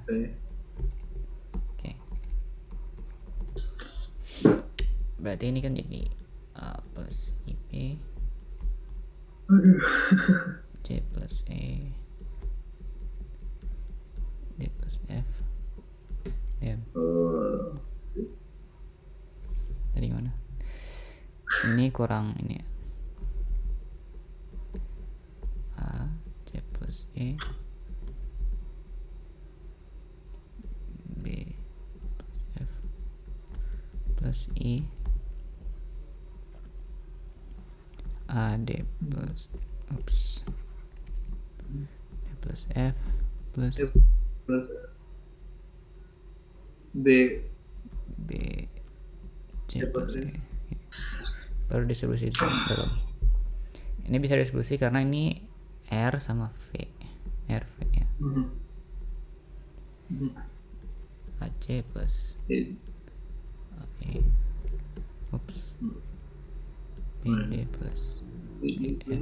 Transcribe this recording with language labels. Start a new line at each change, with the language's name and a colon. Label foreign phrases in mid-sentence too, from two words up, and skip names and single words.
Indonesian: Oke. Berarti ini kan jadi A plus IP C plus E D plus F DM. Tadi mana? Ini kurang ini ya. A C plus E B plus F plus I A D plus D plus F plus B B C C plus plus E. E. Baru distribusi dalam. Ini bisa distribusi karena ini R sama V. R V ya. AC plus E. AE. Oops. BD plus BF.